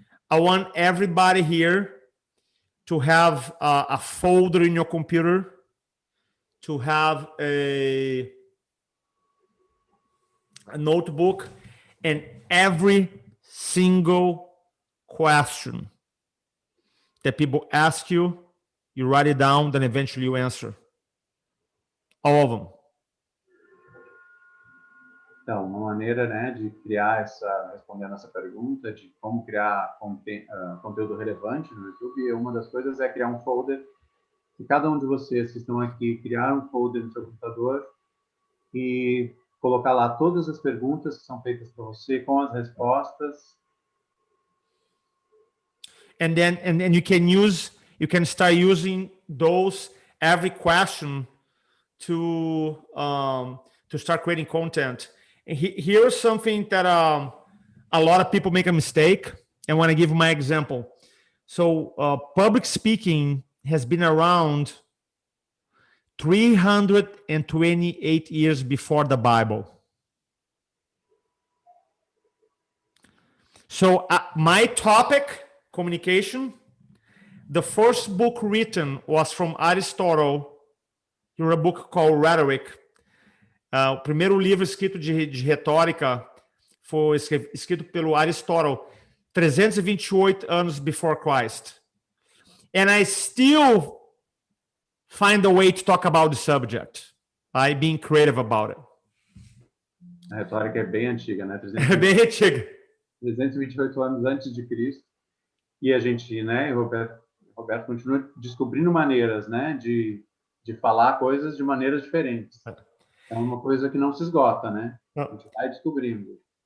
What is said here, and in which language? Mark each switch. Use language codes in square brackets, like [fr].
[en] I want everybody here to have a folder in your computer, to have a notebook, and every single question that people ask you, you write it down, then eventually you answer. All of them. [pt] Então, uma maneira, né, de criar respondendo essa pergunta de como criar conteúdo relevante no YouTube, uma das coisas é criar um folder, e cada um de vocês que estão aqui criar um folder no seu computador e colocar lá todas as perguntas que são feitas para você com as respostas. [en] And then you can start using those every question to start creating content. Here's something that a lot of people make a mistake. I want to give my example. So public speaking has been around 328 years before the Bible. So my topic, communication, the first book written was from Aristotle. He wrote a book called Rhetoric. [pt] O primeiro livro escrito de retórica foi escrito pelo Aristóteles, 328 anos [en] before Christ. And I still find a way to talk about the subject, by being creative about it. [pt] A retórica é bem antiga, né? É bem antiga. 328 anos antes de Cristo. E a gente, né, Roberto continua descobrindo maneiras, né, de falar coisas de maneiras diferentes. É uma coisa que não se esgota, né? A gente vai descobrindo.